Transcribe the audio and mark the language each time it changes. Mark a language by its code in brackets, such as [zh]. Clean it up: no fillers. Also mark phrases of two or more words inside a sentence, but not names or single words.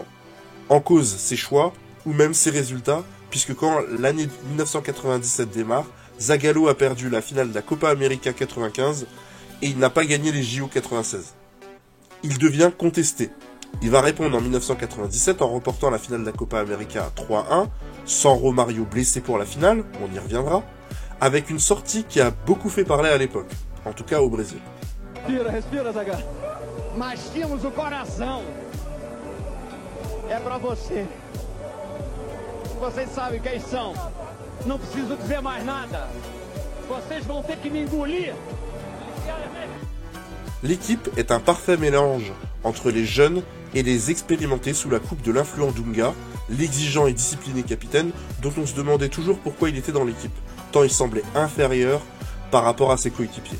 [fr] En cause ses choix, ou même ses résultats, puisque quand l'année 1997 démarre, Zagallo a perdu la finale de la Copa América 95 et il n'a pas gagné les JO 96. Il devient contesté. Il va répondre en 1997 en remportant la finale de la Copa América 3-1, sans Romario blessé pour la finale, on y reviendra, avec une sortie qui a beaucoup fait parler à l'époque, en tout cas au Brésil. [pt] Respira, Zagallo. Mas temos o coração. É pra você. Vocês sabem quem são. Não preciso dizer mais nada. Vocês vão ter que me engolir. [fr] L'équipe est un parfait mélange entre les jeunes et les expérimentés sous la coupe de l'influent Dunga, l'exigeant et discipliné capitaine dont on se demandait toujours pourquoi il était dans l'équipe, tant il semblait inférieur par rapport à ses coéquipiers.